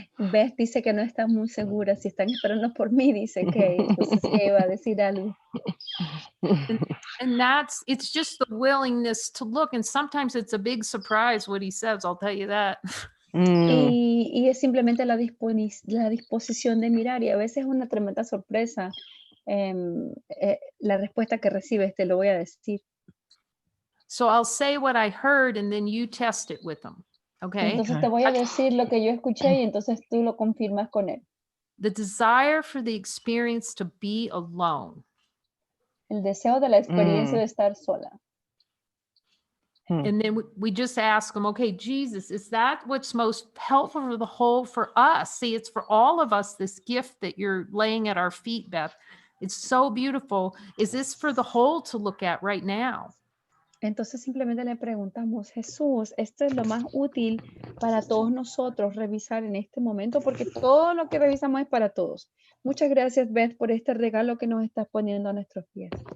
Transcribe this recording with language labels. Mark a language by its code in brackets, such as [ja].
[es] Beth dice que no está muy segura si están esperando por mí, dice Kay. Entonces Kay va a decir algo. [en] And it's just the willingness to look. And sometimes it's a big surprise what he says. I'll tell you that. Mm. [es] Y es simplemente la disposición de mirar y a veces es una tremenda sorpresa la respuesta que recibes, te lo voy a decir. [en] So I'll say what I heard and then you test it with them. Okay. [es] Entonces te voy a decir lo que yo escuché y entonces tú lo confirmas con él. [en] The desire for the experience to be alone. [es] El deseo de la experiencia de estar sola. [en] And then we just ask them, okay, Jesus, is that what's most helpful for the whole for us? See, it's for all of us, this gift that you're laying at our feet, Beth. It's so beautiful. Is this for the whole to look at right now? [es] Entonces simplemente le preguntamos, Jesús, esto es lo más útil para todos nosotros revisar en este momento, porque todo lo que revisamos es para todos. Muchas gracias, Beth, por este regalo que nos estás poniendo a nuestros pies.